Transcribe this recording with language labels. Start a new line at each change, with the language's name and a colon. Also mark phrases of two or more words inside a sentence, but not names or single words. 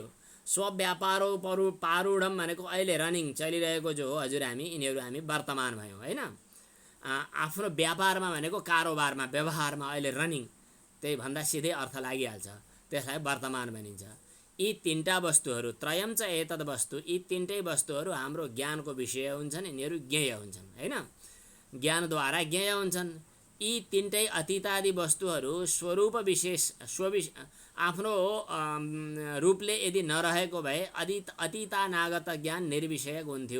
Sanskrit: स्वव्यापारो पारूढम
Nepali: भनेको अहिले रनिङ चलिरहेको जो हो हजुरआमी, यिनीहरू हामी वर्तमान भयौँ होइन। आफ्नो व्यापारमा भनेको कारोबारमा, व्यवहारमा अहिले रनिङ, त्यही भन्दा सिधै अर्थ लागिहाल्छ, त्यसलाई वर्तमान भनिन्छ। यी तीनटा वस्तुहरू,
Sanskrit: त्रयम च एतद् वस्तु,
Nepali: यी तीनटै वस्तुहरू हाम्रो ज्ञानको विषय हुन्छन्, यिनीहरू ज्ञेय हुन्छन् होइन, ज्ञानद्वारा ज्ञेय हुन्छन्। यी तीनटै अतीतादि वस्तुहरू स्वरूप विशेष आफ्नो रूपले यदि नरहेको भए अतीतानागत ज्ञान निर्विषयक हुन्थ्यो।